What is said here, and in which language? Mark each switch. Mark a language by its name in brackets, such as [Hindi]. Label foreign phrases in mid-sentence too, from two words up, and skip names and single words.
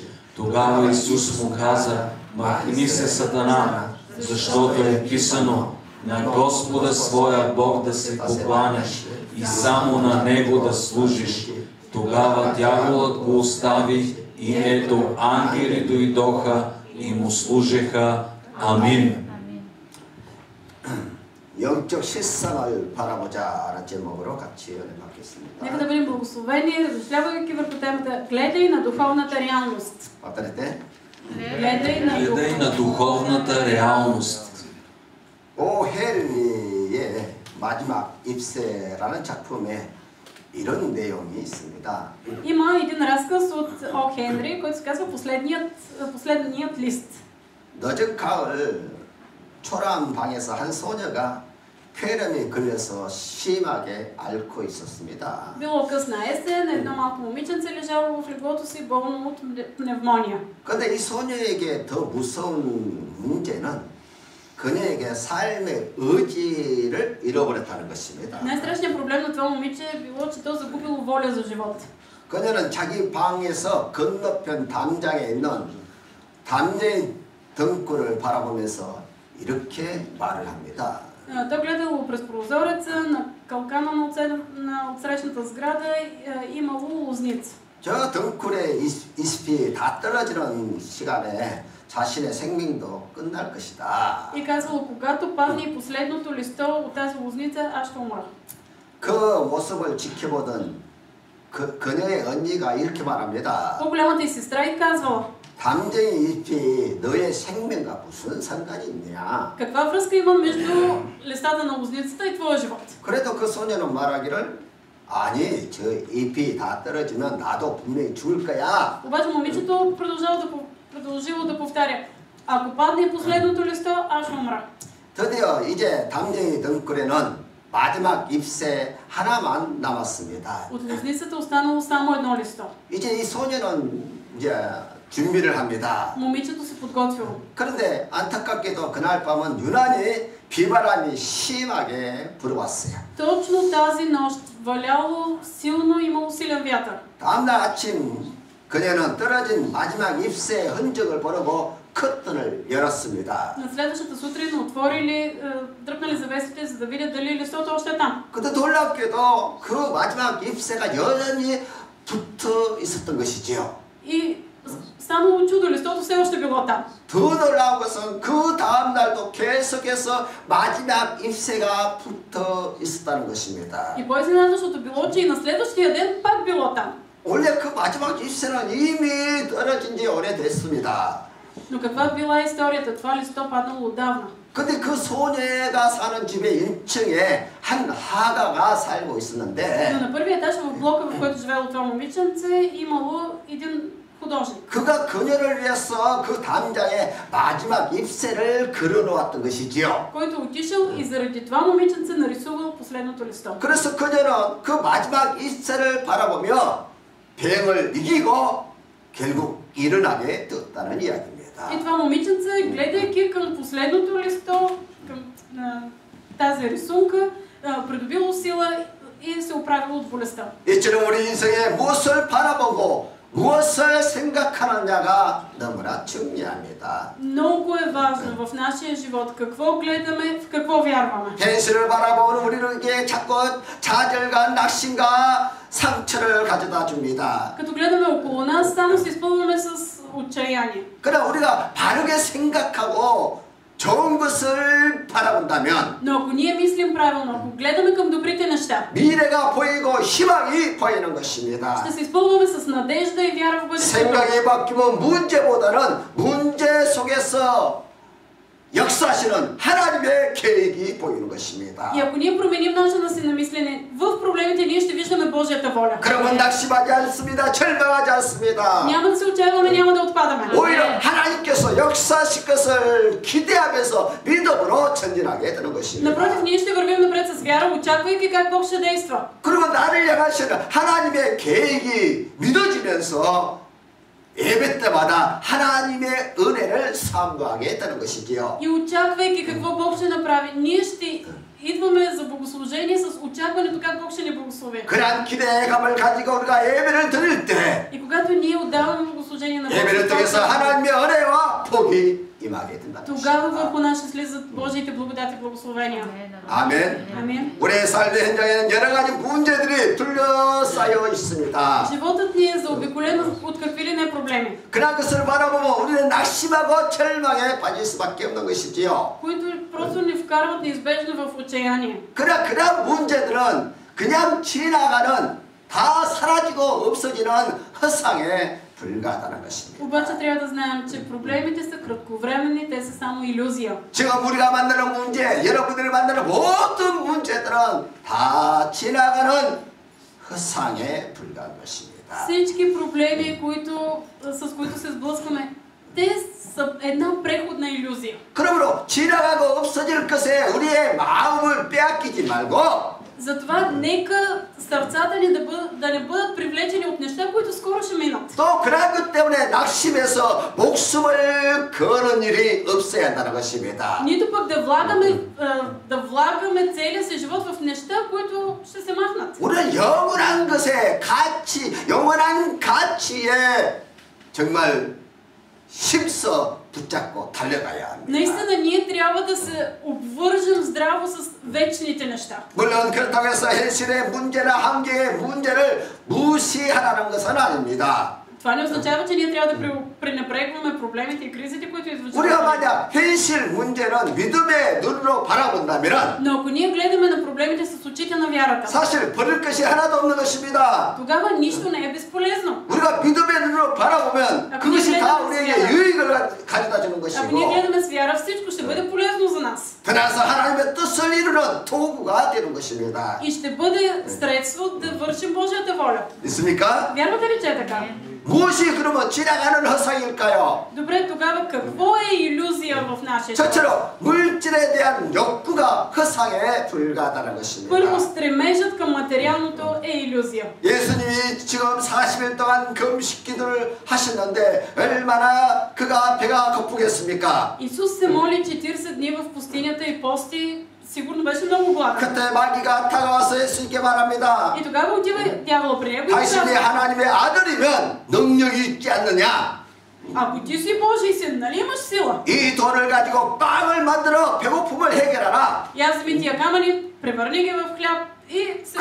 [Bulgarian] Тогава Исус му каза: махни се, Сатана, защото е писано: на Господа своя Бог да се покланяш и само на Него да служиш. Тогава дяволът го остави и ето ангели дойдоха и му служеха. Амин. [Korean] 영적 실상을 바라보자라는 제목으로 같이 은혜 받겠습니다. [Bulgarian] Нека да бъдем благословени, размишлявайки върху темата "Гледай на духовната реалност". Гледай на духовната реалност. [Korean] 오헨리의 마지막 입새라는 작품에 이런 내용이 있습니다. [Bulgarian] Има един разказ от О. Хенри, който се казва последният лист. [Korean] 늦은 가을 초라한 방에서 한 소녀가 폐렴에 걸려서 심하게 앓고 있었습니다. [Bulgarian] Било късна есен, едно малко момиченце лежало в леглото си, болно от пневмония. [Korean] 그런데 이 소녀에게 더 무서운 문제는 그녀에게 삶의 의지를 잃어버렸다는 것입니다. [Bulgarian] Най-страшният проблем на това момиче е било, че то загубило воля за живот. [Korean] 그녀는 자기 방에서 건너편 담장에 있는 담쟁이 등굴을 바라보면서 이렇게 말을 합니다. [Bulgarian] Той гледало през прозореца на калкана на отсрещната сграда и имало лозница. [Korean] 저 등굴의 잎이 다 떨어지는 시간에 자신의 생명도 끝날 것이다. [Bulgarian] И казало: когато падне последното листо от тази лозница, аз ще умра. [Korean] 그 모습을 지켜보던 그녀의 언니가 이렇게 말합니다. [Bulgarian] По-голямата й сестра й казвала: [Korean] 담쟁이 잎이 너의 생명과 무슨 상관이 있느냐? [Bulgarian] каква връзка има между листата на лозницата и твоя живот? [Korean] 그래도 그 소녀는 말하기를 아니, 저 잎이 다 떨어지면 나도 분명히 죽을 거야. [Bulgarian] Обаче момичето продължило да повтаря: ако падне последното листо, аз ще умра. [Korean] 드디어 이제 담쟁이 등굴에는 마지막 잎새 하나만 남았습니다. [Bulgarian] От лозницата останало само едно листо. [Korean] 이제 이 소녀는 이제 준비를 합니다. [Bulgarian] Момичето се подготвило. [Korean] 그런데 안타깝게도 그날 밤은 유난히 비바람이 심하게 불어왔어요. [Bulgarian] Точно тази нощ валяло силно, имало силен вятър. [Korean] 다음날 아침 그녀는 떨어진 마지막 잎새의 흔적을 보려고 커튼을 열었습니다. [Bulgarian] На следващата сутрин отворили, дръпнали завесите, за да видят дали листото още е там. [Korean] 근데 놀랍게도 그 마지막 잎새가 여전히 붙어 있었던 것이지요. [Bulgarian] И станало чудо, листото все още било там. [Korean] 더 놀라운 것은 그 다음 날도 계속해서 마지막 잎새가 붙어 있었다는 것입니다. [Bulgarian] И по-изненадващото било, че и на следващия ден пак било там. [Korean] 원래 그 마지막 잎새는 이미 떨어진 지 오래됐습니다. [Bulgarian] Но каква била историята? Това листо паднало отдавна. [Korean] 근데 그 소녀가 사는 집의 1층에 한 화가가 살고 있었는데 [Bulgarian] Но на първия етаж в блока, в който живеело това момиченце, имало един художник. [Korean] 그가 그녀를 위해서 그 담장에 마지막 잎새를 그려놓았던 것이지요. [Bulgarian] Който отишъл и заради това момиченце нарисувал последното листо. [Korean] 그래서 그녀는 그 마지막 잎새를 바라보며 병을 이기고 결국 일어나게 되었다는 이야기입니다. [Bulgarian] И това момиченце, гледайки към последното листо, към тази рисунка, придобило сила и се оправил от болестта. [Korean] 이처럼 우리 인생에 무엇을 바라보고 무엇을 생각하느냐가 너무나 중요합니다. [Bulgarian] Много е важно в нашия живот какво гледаме, в какво вярваме. [Korean] 현실을 바라보는 우리에게 자꾸 좌절과 낙심과 상처를 가져다 줍니다. [Bulgarian] Като гледаме около нас, само се изпълваме с отчаяние. [Korean] 그러나 우리가 바르게 생각하고 좋은 것을 바라본다면 [Bulgarian] Но ако ние мислим правилно, ако гледаме към добрите неща, [Korean] 미래가 보이고 희망이 보이는 것입니다. [Bulgarian] ще се изпълваме с надежда и вяра в бъдещето. [Korean] 생각이 바뀌면 문제보다는 문제 속에서 역사하시는 하나님의 계획이 보이는 것입니다. [Bulgarian] И ако ние променим начина си на мислене, в проблемите ние ще виждаме Божията воля. [Korean] 그러면 낙심하지 않습니다. 절망하지 않습니다. [Bulgarian] Няма да се отчаиваме, няма да отпадаме. [Korean] 오히려 하나님께서 역사하실 것을 기대하면서 믿음으로 전진하게 되는 것입니다. [Bulgarian] Напротив, ние ще вървим напред с вяра, очаквайки как Бог ще действа. [Korean] 그리고 나를 향하시는 하나님의 계획이 믿어지면서 예배 때마다 하나님의 은혜를 사모하게 되는 것이지요. [Bulgarian] И очаквайки какво Бог ще направи, ние ще идваме за богослужение с очакването как Бог ще ни благослови. [Korean] 그러한 기대감을 가지고 우리가 예배를 드릴 때 [Bulgarian] И когато ние отдаваме богослужение на [Korean] 예배를 통해서 [Bulgarian] Божията, [Korean] 하나님의 은혜와 복이 임하게 된다. [Bulgarian] тогава върху нас ще слизат Божиите благодати и благословения. [Korean] 아멘. [Bulgarian] Амин. [Korean] 우리의 삶의 현장에는 여러 가지 문제들이 둘러싸여 있습니다. [Bulgarian] Животът ни е заобиколен от какви ли не проблеми, [Korean] 그런 것을 바라보면 우리는 낙심하고 절망에 빠질 수밖에 없는 것이지요. [Bulgarian] които просто ни вкарват неизбежно в отчаяние. [Korean] 그러나 그런 문제들은 그냥 지나가는 다 사라지고 없어지는 허상에 불과하다는 것입니다. [Bulgarian] Обаче трябва да знаем, че проблемите са кратковременни, те са само илюзия. [Korean] 지금 우리가 만나는 문제, 여러분들이 만나는 모든 문제들은 다 지나가는 허상에 불과한 것입니다. [Bulgarian] Всички проблеми, с които се сблъскваме, те са една преходна илюзия. [Korean] 그러므로 지나가고 없어질 것에 우리의 마음을 빼앗기지 말고 [Bulgarian] Затова нека сърцата ни да не бъдат привлечени от неща, които скоро ще минат. [Korean] 또 그런 것 때문에 낙심해서 목숨을 거는 일이 없어야 한다는 것입니다. [Bulgarian] Нито пък да влагаме целия си живот в неща, които ще се махнат. [Korean] 우리는 영원한 것에 영원한 가치에 정말 힘써 붙잡고 달려가야 합니다. [Bulgarian] Наистина ние трябва да се обвържем здраво с вечните неща. [Korean] 물론 그렇다고 해서 현실의 문제나 한계의 문제를 무시하라는 것은 아닙니다. [Bulgarian] Това не означава, че ние трябва да пренебрегваме проблемите и кризите, които идват. [Korean] 우리가 만약 현실 문제는 믿음의 눈으로 바라본다면 [Bulgarian] Но ако ние гледаме на проблемите с очите на вярата, [Korean] 사실 버릴 것이 하나도 없는 것입니다. [Bulgarian] тогава нищо не е безполезно. [Korean] 우리가 믿음의 눈으로 바라보면 그것이 다 우리에게 유익을 가져다 주는 [Bulgarian] Ако [Korean] 것이고 [Bulgarian] ние гледаме с вяра, всичко ще бъде полезно за нас. [Korean] 그래서 하나님의 뜻을 이루는 도구가 되는 것입니다. [Bulgarian] И ще бъде средство да вършим Божията воля. [Korean] 믿습니까? [Bulgarian] Вярвате ли, че е така? [Korean] 무엇이 그러면 지나가는 허상일까요? [Bulgarian] Добре, тогава какво е илюзия в нашия живот? [Korean] 첫째로 물질에 대한 욕구가 허상에 불과하다는 것입니다. [Bulgarian] Първо, стремежът към материалното е илюзия. [Korean] 예수님이 지금 40일 동안 금식 기도를 하셨는데 얼마나 그가 배가 고프겠습니까? [Bulgarian] Исус се моли 40 дни в пустинята и пости, сигурно беше много гладен. [Korean] 그때 마귀가 다가와서 예수님께 말합니다. [Bulgarian] И тогава отива дявола при него и [Korean] 당신이 [Bulgarian] казва: [Korean] 하나님의 아들이면 능력이 있지 않느냐? [Bulgarian] ако ти си Божий син, нали имаш сила? [Korean] 이 돈을 가지고 빵을 만들어 배고픔을 해결하라. [Bulgarian] И аз вземи тия камъни, превърни ги в хляб и се